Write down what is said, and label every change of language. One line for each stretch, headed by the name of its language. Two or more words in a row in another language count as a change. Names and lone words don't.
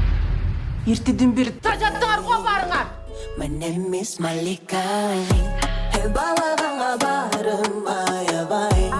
Kyrgyz: Эртеден бери тажаттыңар го барыңар.
English: My name is Malika.
Kazakh: мен балағанға барым аябай